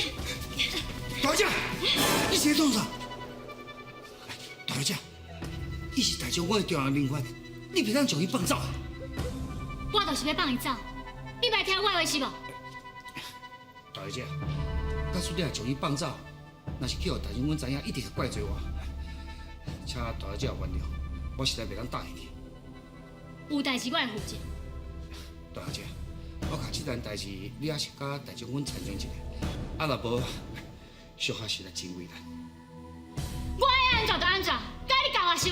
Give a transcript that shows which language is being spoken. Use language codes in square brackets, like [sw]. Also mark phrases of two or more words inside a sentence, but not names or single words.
[nan] 大姐，你是在创啥？大姐，伊是大将军的重要人员，你别当将伊放走。我就是要放伊走，你莫听我的话是无？大姐，假使你若将伊放走，若是去互大将军知影，一定会怪罪我。请大姐原谅，我实在袂当答应你。有代志我会负责。大姐，我卡这单代志，你也是甲大将军参详一下，啊若无，小可实在真为难。我爱安怎就安怎，该你教我是无？